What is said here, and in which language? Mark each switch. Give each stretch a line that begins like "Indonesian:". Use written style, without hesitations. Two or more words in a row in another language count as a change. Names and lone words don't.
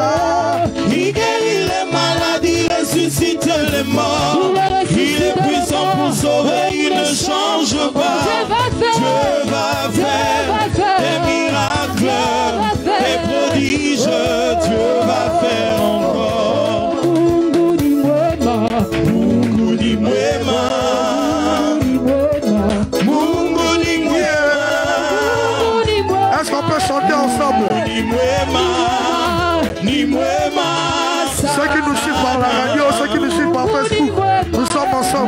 French: Il guérit les maladies, ressuscite les morts. Il est puissant pour sauver, il ne change pas. Dieu va faire des miracles, des prodiges, Dieu va faire encore.
Swahili: Mungu ni mwema. Mungu ni mwema.
French: Est-ce qu'on peut chanter ensemble?
Swahili: Ni mwema. Ni mwema.
French: Ceux qui nous suivent par la radio, ceux qui nous suivent par Facebook, nous sommes ensemble.